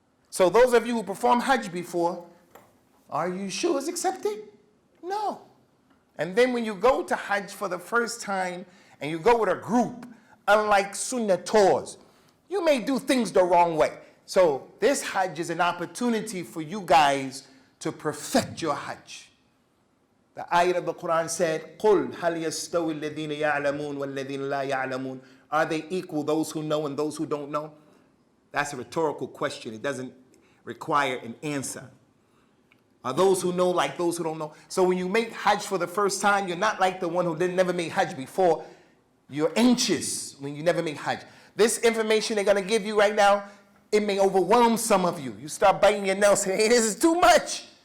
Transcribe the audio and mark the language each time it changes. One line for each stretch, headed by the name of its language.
English: So those of you who performed Hajj before, are you sure it's accepted? No. And then when you go to Hajj for the first time, and you go with a group, unlike Sunnah Tours, you may do things the wrong way. So this Hajj is an opportunity for you guys to perfect your Hajj. The ayat of the Quran said,
Arabic: قُلْ هَلْ يَسْتَوِي الَّذِينَ يَعْلَمُونَ وَالَّذِينَ لَا يَعْلَمُونَ?
English: Are they equal, those who know and those who don't know? That's a rhetorical question. It doesn't require an answer. Are those who know like those who don't know? So when you make Hajj for the first time, you're not like the one who never made Hajj before. You're anxious when you never make Hajj. This information they're going to give you right now, it may overwhelm some of you. You start biting your nails saying, hey, this is too much.